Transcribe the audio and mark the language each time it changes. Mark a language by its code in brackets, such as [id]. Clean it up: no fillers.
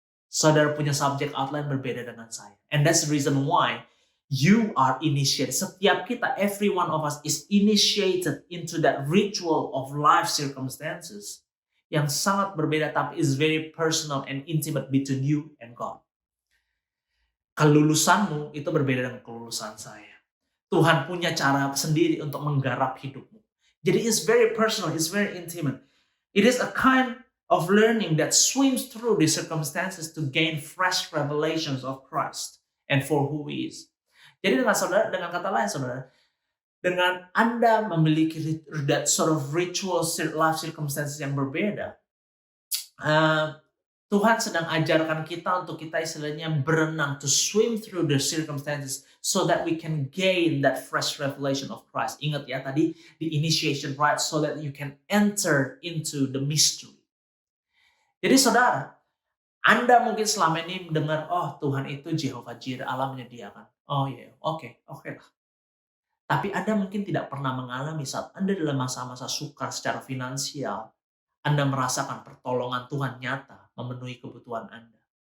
[id] Saudara punya subject outline berbeda dengan saya. [en] And that's the reason why you are initiated. [id] Setiap kita, [en] every one of us is initiated into that ritual of life circumstances [id] yang sangat berbeda, tapi [en] is very personal and intimate between you and God. [id] Kelulusanmu itu berbeda dengan kelulusan saya. Tuhan punya cara sendiri untuk menggarap hidupmu. [en] Jadi it's very personal, it's very intimate. It is a kind of learning that swims through the circumstances to gain fresh revelations of Christ and for who He is. [id] Jadi dengan kata lain, saudara, dengan Anda memiliki [en] that sort of ritual life circumstances [id] yang berbeda, Tuhan sedang ajarkan kita untuk kita istilahnya berenang, [en] to swim through the circumstances so that we can gain that fresh revelation of Christ. [id] Ingat ya tadi, [en] the initiation, right? So that you can enter into the mystery. [id] Jadi saudara, Anda mungkin selama ini mendengar, oh Tuhan itu Jehovah Jireh, Allah menyediakan. Oh iya, oke lah. Tapi Anda mungkin tidak pernah mengalami saat Anda dalam masa-masa sukar secara finansial, Anda merasakan pertolongan Tuhan nyata memenuhi kebutuhan Anda.